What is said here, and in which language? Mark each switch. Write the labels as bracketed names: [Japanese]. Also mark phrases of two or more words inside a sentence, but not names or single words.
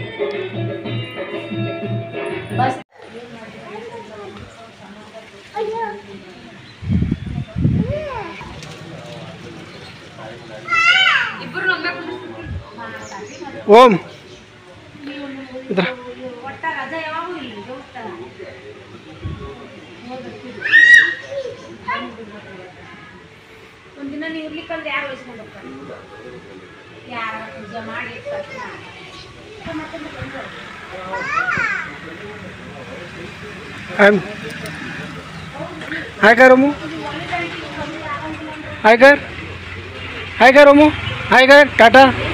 [Kannada] ಓಂ ಇದ್ರ ಒಂದಿನ ನೀವು ಇರ್ಲಿಕ್ಕಂದ್ರೆ ಯಾರು ವಹಿಸ್ಕೊಂಡು ಹೋಗ್ತಾರೆ, ಯಾರ ಪೂಜೆ ಮಾಡಿ [Hindi] हाय कर ओमू, हाय कर ओमू, हाय कर टाटा.